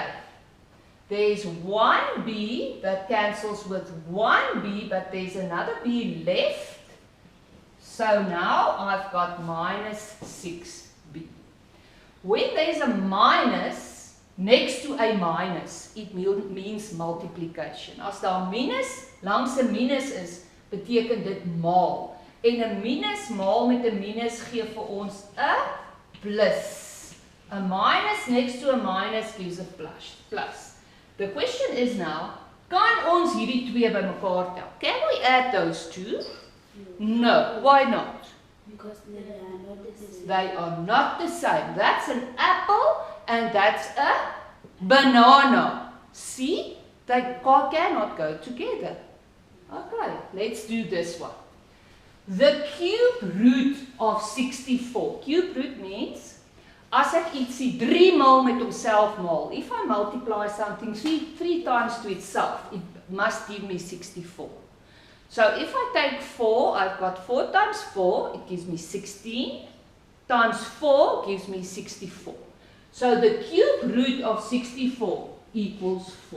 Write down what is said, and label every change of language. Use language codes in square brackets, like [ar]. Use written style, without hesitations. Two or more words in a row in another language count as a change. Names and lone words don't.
[en] There's 1b that cancels with 1b, but there's another b left. So now I've got minus 6b. When there's a minus next to a minus, it means multiplication. [af] As daar minus langs 'n minus is, beteken dit maal. En 'n minus maal met 'n minus gee vir ons 'n plus. [en] A minus next to a minus gives a plus. The question is now, [af] kan ons hierdie twee bymekaar tel? [en] Can we add those two? No. Why not? Because they are not the same. They are not the same. That's an apple and that's a banana. See? They cannot go together. Okay, let's do this one. The cube root of 64. Cube root means [af] as ek ietsie 3 maal met homself maal. [en] If I multiply something 3 times to itself, it must give me 64. So if I take 4, I've got 4 times 4, it gives me 16, times 4 gives me 64. So the cube root of 64 equals 4.